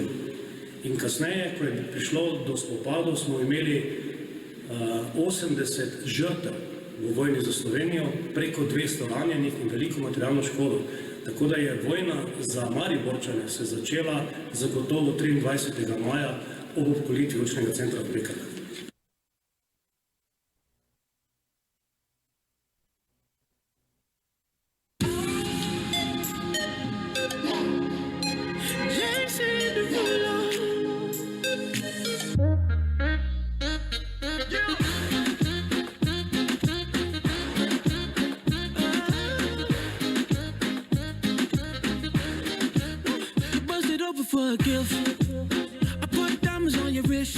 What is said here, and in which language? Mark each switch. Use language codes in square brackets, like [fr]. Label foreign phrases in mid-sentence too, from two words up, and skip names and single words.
[sl] In kasneje, ko je prišlo do spopadov, smo imeli 80 žrtev v vojni za Slovenijo, preko 200 ranjenih in veliko materialno škodo. Tako da je vojna za Mariborčane se začela zagotovo 23. maja ob obkolitvi učnega centra v Pekrah. [en] For a gift, I put diamonds on your wrist.